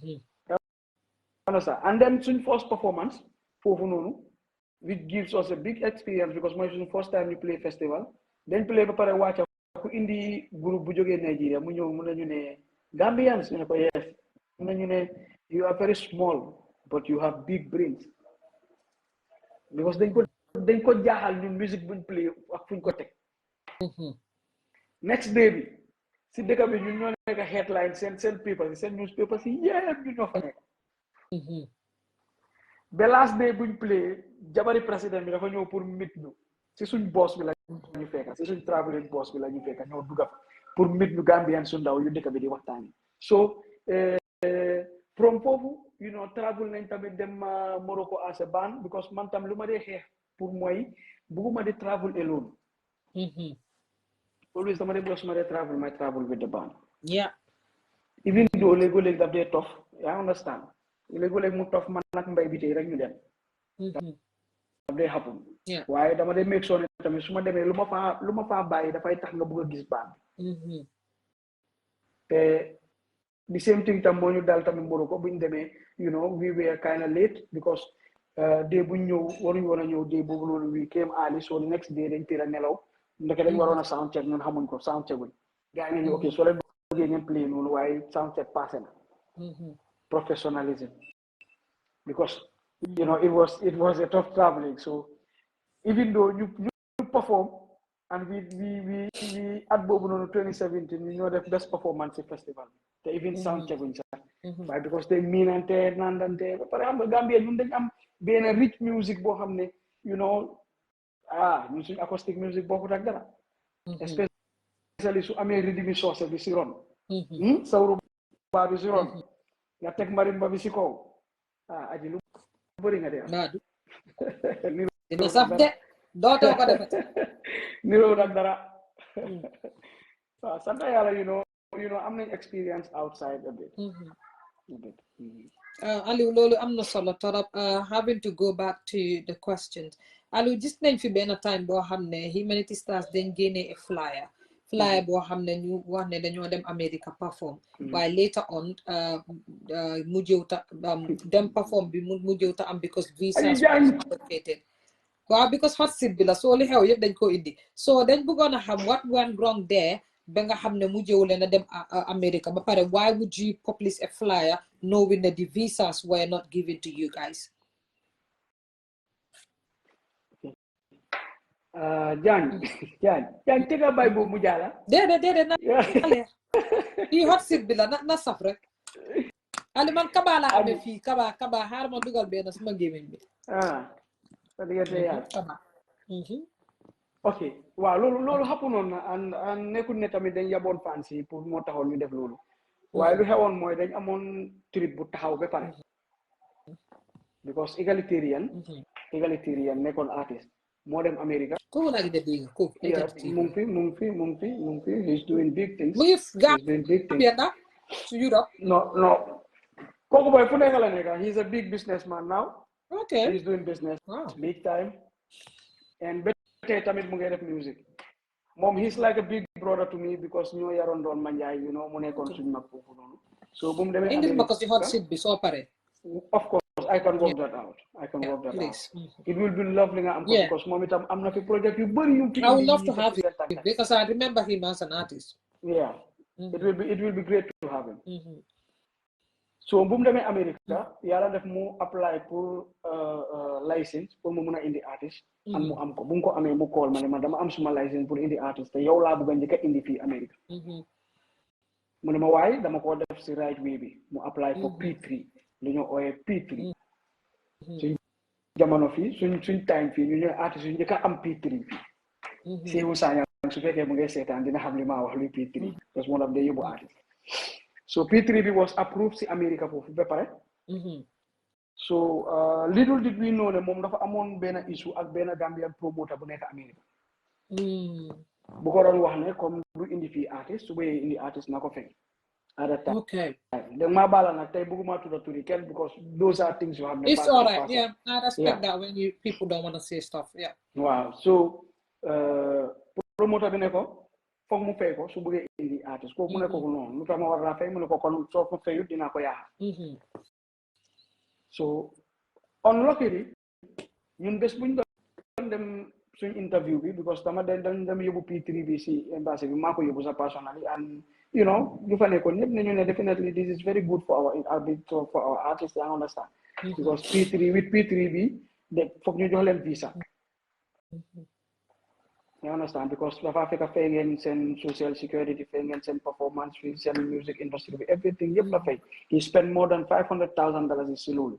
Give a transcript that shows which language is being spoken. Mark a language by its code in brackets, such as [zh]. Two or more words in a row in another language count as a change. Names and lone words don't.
[en] and then [wo] suñ [en] first performance [wo] foofu noonu [en] which gives us a big experience because [wo] mooy suñ [en] first time [wo] ñu [en] play festival [wo] dañ play ba pare wàcca ku indi groupe bu jógee Nigeria mu ñëw mun nañu ne Gambians ñu ne ko yes mun nañu ne [en] you are very small but you have big brains because [wo] dañ ko jaaxal ñun musique buñ play ak fuñ ko teg [en] next day [wo] bi si dëkk bi ñun ñoo nekk headline seen papers yi seen newspapers yi yëpp ñun ñoo fa nekk [en] the last day [wo] buñ play jabari président bi dafa ñëw pour meet ñu si suñ boss bi la ñu fekka si suñ [en] traveling boss [wo] bi la ñu fekka ñoo dugga pour meet ñu Gambian su ndaw yu dëkk bi di waxtaani [en] so from [wo] foofu [en] you know travel [wo] nañ tamit dem Morocco [en] as a band because [wo] man tam lu ma dee xeex pour mooy bugguma di [en] travel alone. Always [wo] dama dee bos ma dee [en] travel my travel with the band. Yeah. [wo] Even though léegi-léegi daf dee tof yaa understand léegi-léegi mu tof man nag mbay bi tey rek ñu dem. daf dee happen. waaye dama dee make sure ne tamit su ma demee lu ma faa bàyyi dafay tax nga bëgg a gis band. [en] te the same thing [wo] tam moo ñu dal tamit [en] Morocco [wo] bu ñu demee [en] you know we were kind of late because day [wo] bu ñu ñëw waruñu woon a ñëw day boobu noonu [en] we came early so the next [wo] day dañ teel a nelaw ndeke dañ waroon a [en] sound check [wo] ñun xamuñ ko [en] sound check [wo] buñ gars yi nañu ok soo leen bëggee ngeen play noonu waaye sound [en] check [wo] passé na [en] professionalism because you know it was a tough traveling so even though you perform and we at [wo] boobu noonu 2017 ñu ñoo def [en] best performance [wo] ci festival te [en] even sound check [wo] buñ sax waaye [en] because they [wo] miinante nandante ba pare xam nga Gambia ñun dañ am benn [en] rich music [wo] boo xam ne [en] you know [wo] ñun suñu [en] acoustic music [wo] bokkut ak dara especially su amee rythme soose bi si ron sawru baa bi si ron nga teg marimba bi si kaw aji lu bëri nga dee dina saf de dootoo ko defet niroo nag dara waaw sant yàlla [en] you know [wo] am nañ [en] experience outside a bit [wo] Alieu loolu am na solo torop [en] having to go back to the questions [wo] Alieu gis nañ fi benn time boo xam ne Humanity Stars dañ génne [en] a flyer [wo] boo xam ne ñu wax ne dañoo dem America perform waaye [en] later on [wo] mujjëw ta dem perform bi mujjëw ta am [en] because visa complicated [wo] waaw because [en] hot seat [wo] bi la soo li xew yëpp dañ ko indi so dañ bëggoon a xam [en] what went wrong there [wo] ba nga xam ne mujjëw leen a dem America ba pare [en] why would you publish a flyer knowing that the visas were not given to you guys [wo] Jaañ tega bay boobu mu jaala déedéet na leer fii [en] hot seat [wo] bi la na saf rek Ali man kaba laa amee fii kaba xaar ma dugal benn suma gémmiñ bi sa diggante yaa kaba ok waaw loolu xapunoon na and nekkul ne tamit dañ yaboon fans yi pour moo taxoon ñu def loolu waaye lu xewoon mooy dañ amoon trip bu taxaw ba pare [en] because egalitarian [wo] nekkoon artiste moo dem America kooku laa gis dégg kooku mu ngi fi [en] he's doing big things to Europe no kooku boy [wo] fu nekk la nekk [en] he's a big businessman now okay he's doing business big time and [wo] tey tamit mu ngi def [en] music moom he's like a big brother to me because [wo] ñoo yaroon doon manjaay [en] you know [wo] mu nekkoon suñu mag foofu noonu [en] so [wo] bu mu demee indil ma ko si [en] hot seat [wo] bi soo pare [en] of course I can work that out it will be lovely [wo] nga am ko [en] because [wo] moom itam am na fi project yu bëri yu [en] I would love to have him because I remember him as an artist it will be great to have him so [wo] bu mu demee America yàlla def mu apply pour license pour mu mun a indi artist am mu am ko bu mu ko amee mu call ma ne man dama am suma license pour indi artist te yow laa bëgg a njëkk a indi fii America mu ne ma waaye dama ko def si [en] right way [wo] bi mu [en] apply for P3 [wo] lu ñu ooyee P3 suñ jamono fii suñ time fii ñu ñooy artist yu njëkk a am P3 fii Seewu Sañang su fekkee mu ngi seetaan dina xam li ma wax luy P3 [fr] parce que [wo] moo daf day yóbbu artist so P3 bi [en] was approved [wo] si America foofu ba pare [en] so little did we know [wo] ne moom dafa amoon benn issue ak benn [en] Gambian promoter [wo] bu nekk America bu ko doon wax ne comme du indi fii artist su bëggee indi artist na ko fay [en] at that time [wo] donc maa baala nag tey bëgguma tudda turi kenn [en] because those are things you have [wo] ne [en] it's all right I respect that when people don't want to say stuff [wo] waaw [en] so promoter [wo] bi ne ko foog mu fay ko su bëggee indi artist kooku mu ne ko noonu lu tax ma war laa fay mu ne ko kon soo ko fayut dinaa ko yaaxa [en] so unluckily [wo] ñun bés buñ doon dem suñ interview bi because dama dem yóbbu P3 bi si embassy bi maa ko yóbbu sa [en] personally and you know [wo] ñu fa nekkoon ñëpp ne ñu ne [en] definitely this is very good for our artists I understand because [wo] P3 bi de foog ñu jox leen visa [en] you understand because [wo] dafa fekk fay ngeen seen [en] social security [wo] fay ngeen seen [en] performance fee [wo] seen [en] music industry [wo] bi everything yëpp la fay [en] he spent more than $500,000 [wo] si loolu